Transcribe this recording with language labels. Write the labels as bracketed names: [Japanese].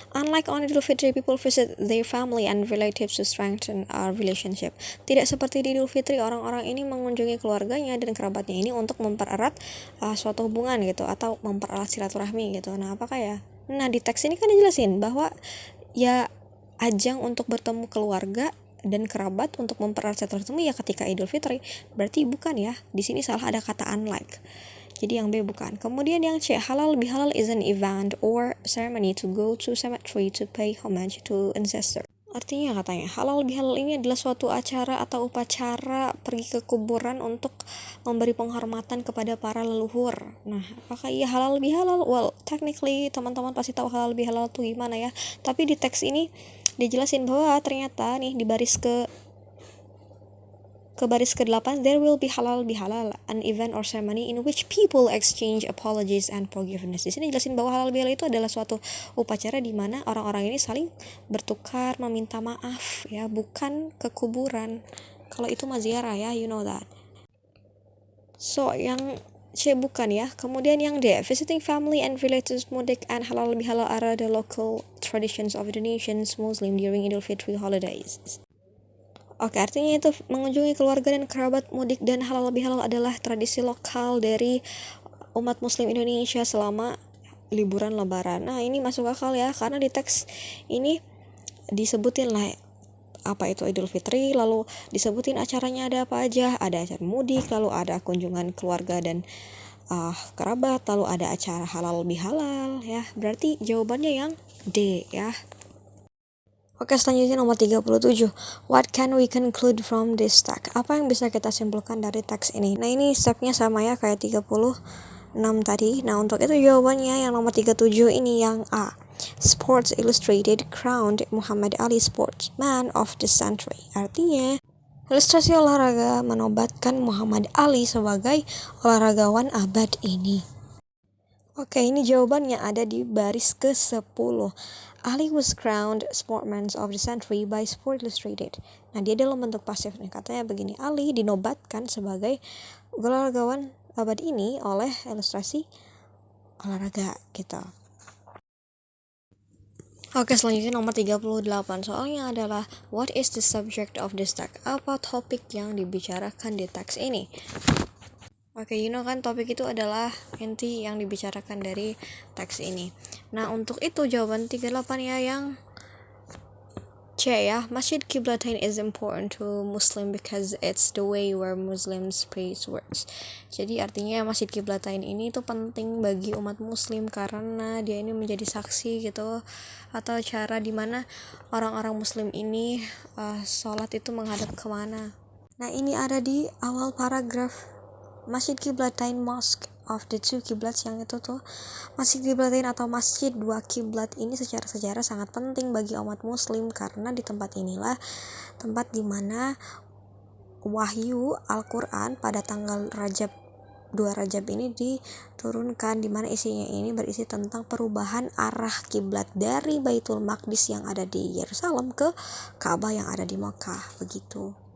[English] Unlike on Idul Fitri, people visit their family and relatives to strengthen our relationship. [Indonesian] Tidak seperti di Idul Fitri, orang-orang ini mengunjungi keluarganya dan kerabatnya ini untuk mempererat suatu hubungan gitu, atau mempererat silaturahmi gitu. Nah, apakah ya? Nah, di teks ini kan dijelasin bahwa ya ajang untuk bertemu keluarga dan kerabat untuk mempererat silaturahmi ya ketika Idul Fitri. Berarti bukan ya. Di sini salah, ada kata unlike. Jadi yang B bukan. Kemudian yang C, [English] halal bihalal is an event or ceremony to go to cemetery to pay homage to ancestor. [Indonesian] Artinya katanya halal bihalal ini adalah suatu acara atau upacara pergi ke kuburan untuk memberi penghormatan kepada para leluhur. Nah, apakah iya halal bihalal? [English] Well, technically [Indonesian] teman-teman pasti tahu halal bihalal itu gimana ya. Tapi di teks ini dijelasin bahwa ternyata nih di baris baris ke-8, [English] there will be halal bihalal, an event or ceremony in which people exchange apologies and forgiveness. [Indonesian] Di sini jelasin bahwa halal bihalal itu adalah suatu upacara di mana orang-orang ini saling bertukar meminta maaf ya, bukan ke kuburan. Kalau itu maziarah ya, [English] you know that. [Indonesian] So, yang C bukan ya. Kemudian yang D, [English] visiting family and relatives mudik and halal bihalal are the local traditions of Indonesians Muslim during Idul Fitri holidays. [Indonesian] Oke, artinya itu mengunjungi keluarga dan kerabat mudik dan halal bihalal adalah tradisi lokal dari umat muslim Indonesia selama liburan lebaran. Nah, ini masuk akal ya, karena di teks ini disebutin lah apa itu Idul Fitri, lalu disebutin acaranya ada apa aja. Ada acara mudik, lalu ada kunjungan keluarga dan kerabat, lalu ada acara halal bihalal ya. Berarti jawabannya yang D ya. Oke, selanjutnya nomor 37. [English] What can we conclude from this text? [Indonesian] Apa yang bisa kita simpulkan dari teks ini? Nah, ini stepnya sama ya kayak 36 tadi. Nah, untuk itu jawabannya yang nomor 37 ini yang A. [English] Sports Illustrated crowned Muhammad Ali Sportsman of the Century. [Indonesian] Artinya, ilustrasi olahraga menobatkan Muhammad Ali sebagai olahragawan abad ini. Oke, ini jawabannya ada di baris ke-10. [English] Ali was crowned Sportsman of the Century by Sport Illustrated. [Indonesian] Nah, dia dalam bentuk pasif nih. Katanya begini, Ali dinobatkan sebagai olahragawan abad ini oleh ilustrasi olahraga gitu. Oke, selanjutnya nomor 38. Soalnya adalah [English] what is the subject of this text? [Indonesian] Apa topik yang dibicarakan di teks ini? Oke, kan topik itu adalah inti yang dibicarakan dari teks ini. Nah, untuk itu jawaban 38 ya yang [English] C ya, Masjid Qiblatain is important to Muslim because it's the way where Muslims pray works. [Indonesian] Jadi artinya Masjid Qiblatain ini tuh penting bagi umat Muslim karena dia ini menjadi saksi gitu, atau cara dimana orang-orang Muslim ini sholat itu menghadap kemana. Nah ini ada di awal paragraf. Masjid Qiblatain [English] Mosque of the two Qiblats, [Indonesian] yang itu tuh Masjid Qiblatain atau Masjid dua Kiblat ini secara sejarah sangat penting bagi umat Muslim karena di tempat inilah tempat dimana wahyu Al-Quran pada tanggal 2 Rajab ini diturunkan, dimana isinya ini berisi tentang perubahan arah kiblat dari Baitul Maqdis yang ada di Yerusalem ke Ka'bah yang ada di Mekah, begitu.